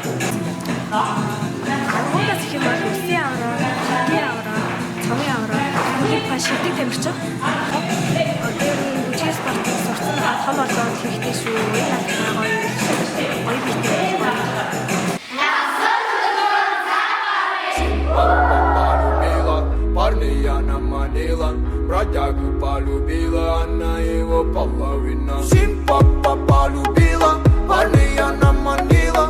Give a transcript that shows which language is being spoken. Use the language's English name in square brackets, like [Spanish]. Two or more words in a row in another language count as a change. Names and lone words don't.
[Mongolian] Агуулгаас их юм бол үсгийн авраг, хатны авраг, цомын авраг, хөлбөмбөг шилдэг тамирчин. Одоо бүжгийн спортыг сурсан том болоод хэрэгтэй шүү. Гоё биетэй [Russian] Парня наманила, бродягу Бродягу полюбила, она его половина. Симпа полюбила, парня наманила.